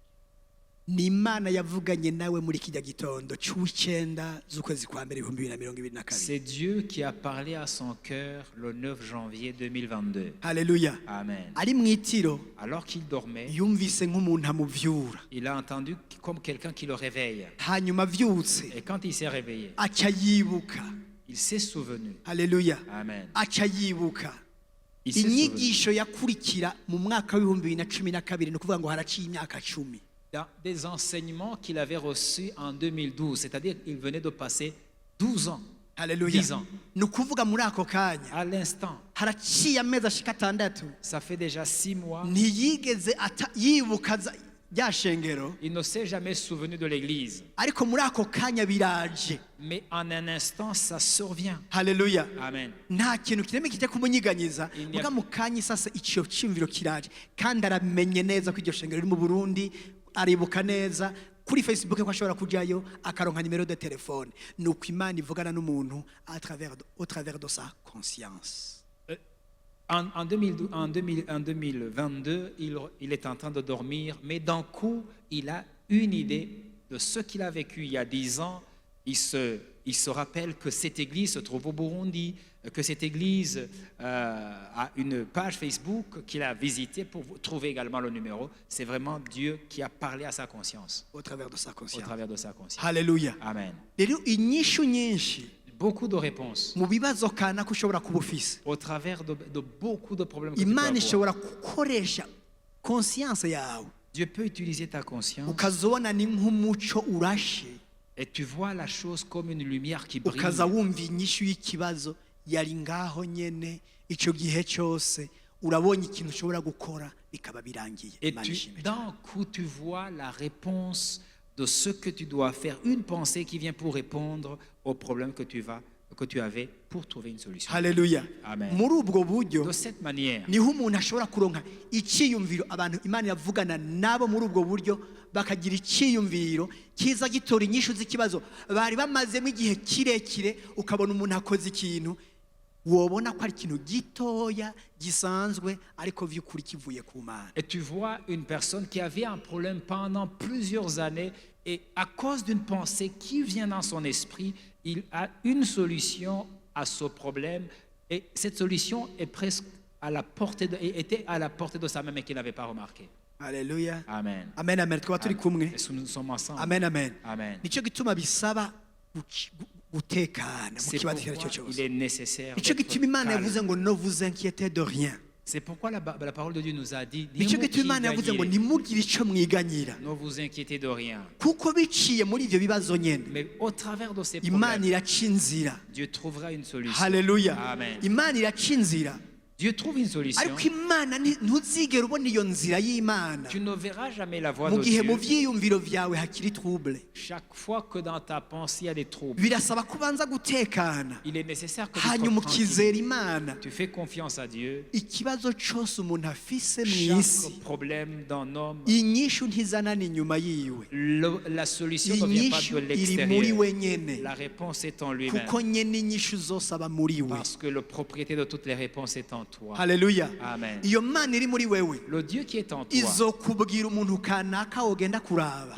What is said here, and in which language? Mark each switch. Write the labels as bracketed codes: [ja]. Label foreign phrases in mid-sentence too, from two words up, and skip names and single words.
[rn] Ni Imana yavuganye nawe muri kijya gitondo cy'uw'icyenda z'ukwezi kwa mbere 2022. [fr] C'est Dieu qui a parlé à son cœur le 9 janvier 2022. [rn] Haleluya. Amen. Ari mu itiro [fr] Alors qu'il dormait, [rn] yumvise nk'umuntu amuvyura. [fr] il a entendu comme quelqu'un qui le réveille. [rn] Hanyuma avyutse [fr] Et quand il s'est réveillé, [rn] aca yibuka. [fr] il s'est souvenu. [rn] Haleluya. Amen. Aca yibuka [fr] Il s'est souvenu. [rn] inyigisho yakurikira mu mwaka w'2012, ni ukuvuga ngo haraciye imyaka 10. [fr] Dans des enseignements qu'il avait reçus en 2012, c'est-à-dire qu'il venait de passer 12 ans, [rn] Haleluya. [fr] 10 ans. [rn] Ni ukuvuga muri ako kanya [fr] À l'instant, [rn] haraciye amezi ashika 6, [fr] ça fait déjà 6 mois, [rn] ntiyigeze yibuka rya shengero, [fr] il ne s'est jamais souvenu de l'église. [rn] ariko muri ako kanya biraje. [fr] Mais en un instant, ça survient. [rn] Haleluya. Amen. Nta kintu kireme kijya kumunyiganyiza, muga mu kanya sasa icyo cyumviro kiraje, kandi aramenye neza ko iryo shengero riri mu Burundi. Aribuka neza kuri Facebook ko ashobora kujyayo akaronka nimero de telefone. Nuko Imana ivugana n'umuntu [fr] au travers de sa conscience. En 2022, il est en train de dormir, mais d'un coup, il a une idée de ce qu'il a vécu il y a 10 ans. Il se rappelle que cette église se trouve au Burundi, que cette église a une page Facebook qu'il a visitée pour trouver également le numéro. C'est vraiment Dieu qui a parlé à sa conscience, Au travers de sa au conscience. travers de sa conscience. [rn] Haleluya. Amen. Rero inyishu nyinshi [fr] Beaucoup de réponses [rn] mu bibazo kana ko ushobora kuba ufise, [fr] au travers de beaucoup de problèmes que tu peux [rn] Imana [fr] avoir. [rn] ishobora gukoresha conscience yawe [fr] Dieu peut utiliser ta conscience [rn] ukazobona ni nk'umuco urashe, [fr] et tu vois la chose comme une lumière qui brille. [rn] ukaza wumva inyishu y'ikibazo yari ngaho nyene icyo gihe cyose. Urabonye ikintu ushobora gukora bikaba birangiye. [fr] Et [rn] Imana ishimwe cyane. [fr] d'un coup, tu vois la réponse de ce que tu dois faire. Une pensée qui vient pour répondre au problème que tu avais pour trouver une solution. [rn] Haleluya. Amen. Muri ubwo buryo [fr] De cette manière, [rn] niho umuntu ashobora kuronka icyiyumviro. Abantu Imana yavugana nabo muri ubwo buryo bakagira icyiyumviro kiza gitora inyishu z'ikibazo bari bamazemo igihe kirekire. Ukabona umuntu akoze ikintu wobona ko ari ikintu gitoya gisanzwe ariko vy'ukuri kivuye ku Mana. [fr] Et tu vois une personne qui avait un problème pendant plusieurs années et à cause d'une pensée qui vient dans son esprit, il a une solution à ce problème et cette solution est presque à la portée était à la portée de sa main mais qu'il n'avait pas remarqué. [rn] Haleluya. Amen. Amen, amen. Twaba turi kumwe. [fr] Et nous sommes ensemble. [rn] Amen, amen. Amen. Nico gituma bisaba gutekana mu [fr] C'est [rn] kibazo icyo ari [fr] pourquoi [rn] cyo [fr] il [rn] cyose. [fr] est nécessaire [rn] Nico [fr] d'être [rn] gituma Imana [fr] calme. [rn] yavuze ngo [fr] ne vous inquiétez de rien. C'est pourquoi la parole de Dieu nous a dit [rn] Nico gituma Imana yavuze ngo ntimugire icyo mwiganyira. [fr] ne vous inquiétez de rien. [rn] Kuko biciye muri ivyo bibazo nyene [fr] Mais au travers de ces [rn] Imana [fr] problèmes, [rn] iraca inzira. [fr] Dieu trouvera une solution. [rn] Haleluya. Amen. Imana iraca inzira. [fr] Dieu trouve une solution. [rn] Ariko Imana ntuzigera ubona iyo nzira y'Imana [fr] Tu ne verras jamais la voie [rn] mu [fr] de [rn] gihe mu [fr] Dieu [rn] vyiyumviro vyawe hakiri trouble. [fr] chaque fois que dans ta pensée il y a des troubles. [rn] Birasaba kubanza gutekana [fr] Il est nécessaire que tu [rn] hanyuma [fr] sois tranquille. [rn] ukizera Imana. [fr] Tu fais confiance à Dieu. [rn] Ikibazo cyose umuntu afise mu [fr] Chaque [rn] isi [fr] problème d'un homme, [rn] inyishu ntizanana inyuma yiwe, [fr] la solution ne vient pas [rn] inyishu [fr] de [rn] iri muri [fr] l'extérieur. [rn] we nyene [fr] La réponse est en lui-même. [rn] kuko nyene inyishu zose aba muri we. [fr] Parce que la propriété de toutes les réponses est en toi. [rn] Haleluya. Amen. Iyo Mana iri muri wewe [fr] Le Dieu qui est en toi, [rn] izokubwira umuntu kanaka wogenda kuraba